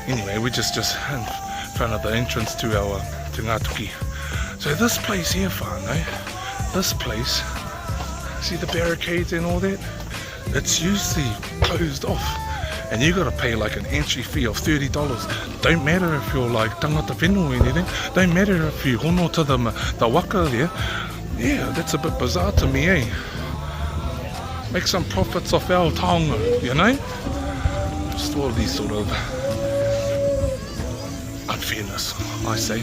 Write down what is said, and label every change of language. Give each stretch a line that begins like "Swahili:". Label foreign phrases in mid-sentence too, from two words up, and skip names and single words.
English: Anyway, we're just in front of the entrance to our Ngā Tuki. So this place here, whānau, this place, see the barricades and all that? It's usually closed off. And you gotta pay like an entry fee of $30. Don't matter if you're like
Māori: tangata whenua
English: or anything. Don't matter if you hono to the waka there. Yeah, that's a bit bizarre to me, eh? Make some profits off our taonga, you know? Just all these sort of unfairness, I say.